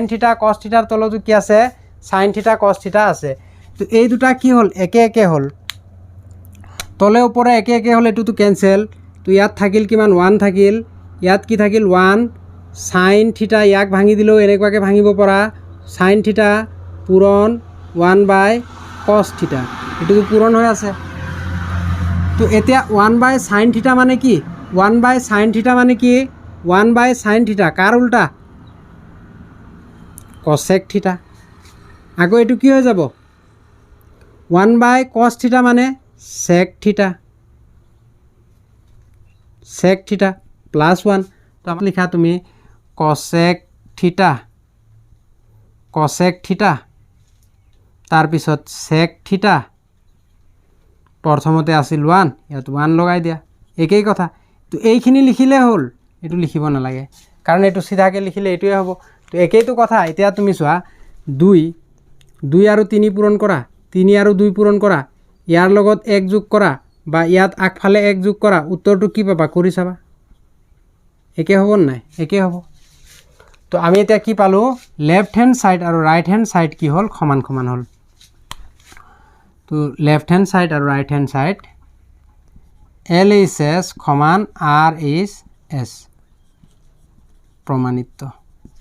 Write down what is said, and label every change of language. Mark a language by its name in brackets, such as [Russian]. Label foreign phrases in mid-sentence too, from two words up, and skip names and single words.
[English] theta cos thetar [Assamese] তলতো কি আছে [English] sine theta cos theta [Assamese] আছে তো এই দুটা কি হল একে একে হল তলে ওপৰে একে একে হল এটুটো কেনসেল তো ইয়াত থাকিল কিমান 1 থাকিল ইয়াত কি থাকিল 1 [English] sine theta [Assamese] ইয়াক ভাঙি দিলো এনেকুৱাকৈ ভাঙিব পৰা [English] sine theta [Assamese] পূৰণ [English] 1 by cos theta [Assamese] এটুটো পূৰণ হৈ আছে তো এতিয়া [English] 1 by sine theta [Assamese] মানে কি [English] 1 by sine theta [Assamese] মানে কি [English] 1 by sine theta [Assamese] কাৰ উল্টা [English] cosec theta [Assamese] আকৌ এটু কি হৈ যাব [English] 1 by cos theta [Assamese] মানে সেক [English] theta plus 1 [Assamese] তো আমি লিখা তুমি [English] cosec theta [Assamese] তার পিছত [English] sec theta [Assamese] প্ৰথমতে আছিল 1 ইয়াত 1 লগাই দিয়া একেই কথা তো এইখিনি লিখিলে হল এটু লিখিব নালাগে কাৰণ এটু সিধাকে লিখিলে এটুৱে হ'ব তো একেইটো কথা এতিয়া তুমি চোৱা 2 আৰু 3 পূৰণ কৰা 3 আৰু 2 পূৰণ কৰা ইয়াৰ লগত 1 যোগ কৰা বা ইয়াত আগফালে 1 যোগ কৰা উত্তৰটো কি পাবা কৰি চাবা একে হ'ব নাই একে হ'ব তো আমি এতিয়া কি পালো [English] left hand side [Assamese] আৰু [English] right hand side [Assamese] কি হল সমান সমান হল তো [English] left hand side [Assamese] আৰু [English] right hand side L is S [Assamese] সমান [English] R is S [Assamese] প্রমাণিত